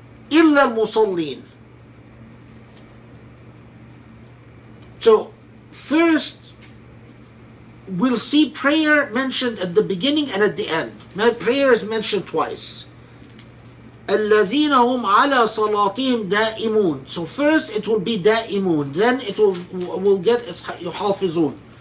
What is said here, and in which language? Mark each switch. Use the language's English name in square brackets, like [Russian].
[Arabic] إلا المصلين. [English] So first we'll see prayer mentioned at the beginning and at the end. Now prayer is mentioned twice. [Arabic] الذين هم على صلاتهم دائمون. [English] So first it will be دائمون, then it will get يحافظون.